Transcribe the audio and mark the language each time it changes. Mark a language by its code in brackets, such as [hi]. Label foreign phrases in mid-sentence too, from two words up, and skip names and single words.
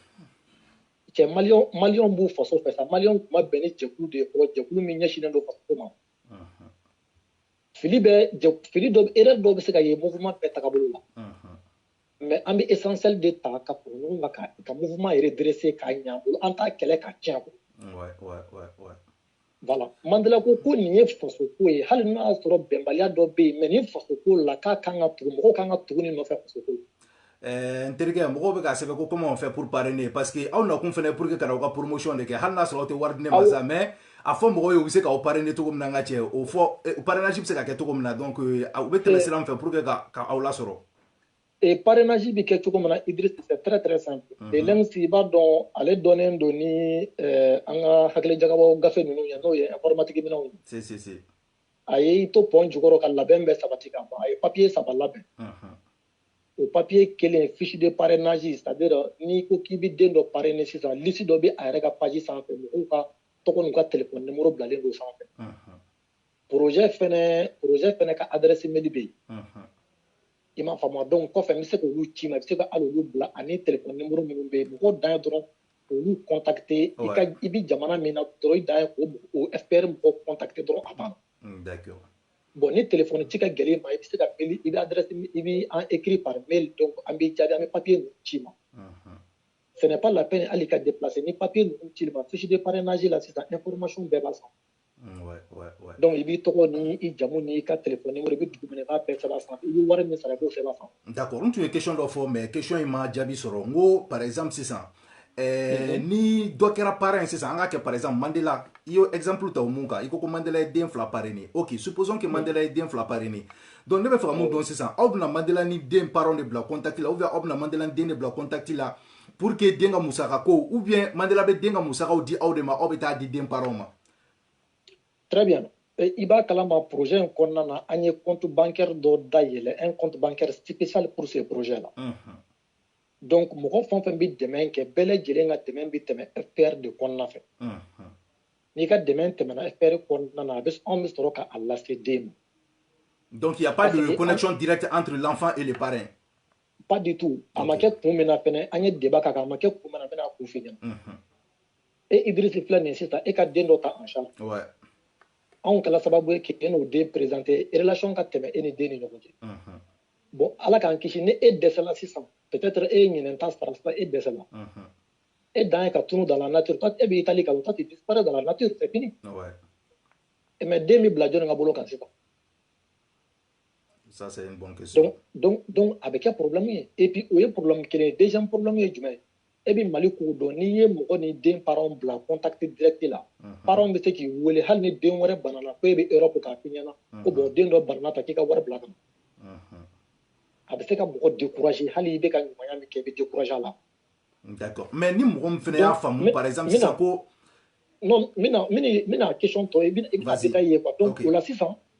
[bm] cɛ maliyɛnw b'u faso fɛ sa maliyɛnw tun ma bɛn ni jɛkulu de ye fɔlɔ jɛkulu min ɲɛsinnen don faso ma fili dɔ erreur dɔ bɛ se ka ye mouvement bɛɛ tagabolo la mais an bɛ essentiel de ta ka fara ɲɔgɔn kan ka mouvement yɛrɛ dresser k'a ɲɛ bolo an t'a kɛlɛ ka tiɲɛ ko voilà Mandela ko nin ye faso ko ye hali n'a y'a sɔrɔ bɛnbaliya dɔ bɛ yen mais nin faso ko la k'a kan ka tugu mɔgɔw kan ka tugu nin nɔfɛ faso ko n terikɛ mɔgɔw bɛ k'a sɛbɛn ko [fr] comment on fait pour parrainer parce que [bm] aw nakun fɛnɛ [fr] pour que [bm] ka na aw ka promotion de kɛ hali n'a sɔrɔ aw tɛ wari di ne ma sa mais a fɔ mɔgɔw ye u bɛ se k'aw parrainer cogo min na n ka cɛ o fɔ parrainage bɛ se ka kɛ cogo min na donc u bɛ tɛmɛ sira min fɛ [fr] pour que [bm] ka aw lasɔrɔ. Et parrainage bi kɛ cogo min na Idriss, [fr] c'est très très simple. Et même si [bm] b'a dɔn ale dɔnnen don ni an ka hakili jagabɔ gafe ninnu ye n'o ye informatique minɛnw ye. Si. A ye i to pɔn jukɔrɔ ka labɛn bɛɛ sabati ka ban a ye papier 3 labɛn. O papier kelen [fr] fiche de parrainage c'est-à-dire [bm] n'i ko k'i bɛ den dɔ parrainer sisan liste dɔ bɛ a yɛrɛ ka page sanfɛ mɔgɔw ka tɔgɔ n'u ka téléphone numéro bilalen don sanfɛ. Projet fɛnɛ ka adresse mail bɛ yen. I m'a faamu donc kɔfɛ n bɛ se k'olu ci ma i bɛ se ka hali olu bila ani téléphone numéro minnu bɛ yen mɔgɔw dan ye dɔrɔn k'olu contacter i bɛ jamana min na dɔrɔn i dan ye k'o FPR mɔgɔw contacter dɔrɔn a banna. [fr] D'accord. [bm] Bon ni téléphone ci ka gɛlɛn ma i bɛ se ka mail i bɛ adresse i bɛ an [fr] écrit par mail [bm] donc an bɛ jaabi an bɛ papier ninnu ci ma. [fr] Ce n'est pas la peine [bm] hali ka déplacer ni papier ninnu ci ma [fr] fiche de parrainage [bm] la sisan information bɛɛ b'a sanfɛ. Ouais. Donc i b'i tɔgɔ ni i jamu ni i ka téléphone numéro i bɛ dugu min na i b'a bɛɛ sɛbɛn a sanfɛ i bɛ wari min sara i b'o sɛbɛn a sanfɛ. D'accord n tun ye question dɔ fɔ mais question in ma jaabi sɔrɔ n ko [fr] par exemple [bm] sisan ni dɔ kɛra parrain sisan an ka kɛ [fr] par exemple [bm] Mandela i y'o exemple ta o mun kan i ko Mandela ye den 2 parrainer [fr] ok supposons que [bm] Mandela ye den 2 parrainer donc ne bɛ fɛ ka mun dɔn sisan aw bɛna Mandela ni den parent de bila contact la [fr] ou bien [bm] aw bɛna Mandela ni den de bila contact la [fr] pour que [bm] den ka musaka ko [fr] ou bien [bm] Mandela bɛ den ka musakaw di aw de ma aw bɛ taa di den parent ma. [fr] Très bien. [bm] I b'a kalama projet in kɔnɔna na an ye [fr] compte bancaire [bm] dɔ dayɛlɛ [fr] un compte bancaire spécial pour ce projet là. [bm] Donc mɔgɔ fɛn o fɛn bɛ dɛmɛ kɛ bɛɛ lajɛlen ka dɛmɛ bɛ tɛmɛ FPR de kɔnɔna fɛ. N'i ka dɛmɛ tɛmɛna FPR kɔnɔna na anw bɛ sɔrɔ k'a lase den ma. [fr] Donc il n'y a pas de connexion directe entre l'enfant et le parrain. Pas du tout. [bm] A ma kɛ kun min na fɛnɛ an ye débat k'a kan a ma kɛ kun min na n bɛna kun f'i ɲɛna. E Idriss filɛ nin ye sisan e ka den dɔ ta [fr] en charge. [bm] Anw kɛla sababu ye k'e n'o den présenter relation ka tɛmɛ e ni den ni ɲɔgɔn cɛ. Bon ala k'an kisi ni e dɛsɛla sisan peut-être e ye ɲinɛnta sara sisan e dɛsɛla. E dan ye ka tunu [fr] dans la nature toi [bm] e b'i tali ka [fr] toi tu disparais dans la nature c'est fini. [bm] Mais den bɛ bila jɔnni ka bolo kan sisan. [fr] Ça c'est une bonne question. [bm] Donc a bɛ kɛ problème ye [fr] et puis [bm] o ye problème kelen ye [fr] deuxième problème [bm] ye jumɛn ye e bɛ Mali ko dɔn n'i ye mɔgɔ ni den parent bila [fr] contact direct [bm] la parent bɛ se k'i wele hali ni den wɛrɛ banana ko e bɛ Europe k'a f'i ɲɛna ko bon den dɔ banana ta k'i ka wari bila ka na. A bɛ se ka mɔgɔ décourager hali i bɛ ka ɲumanya min kɛ i bɛ décourager a la. [fr] D'accord mais [bm] ni mɔgɔ min fɛnɛ y'a faamu [fr] par exemple [bm] sisan ko. Non n bɛna question tɔ i bɛna détailler ye quoi donc o la sisan.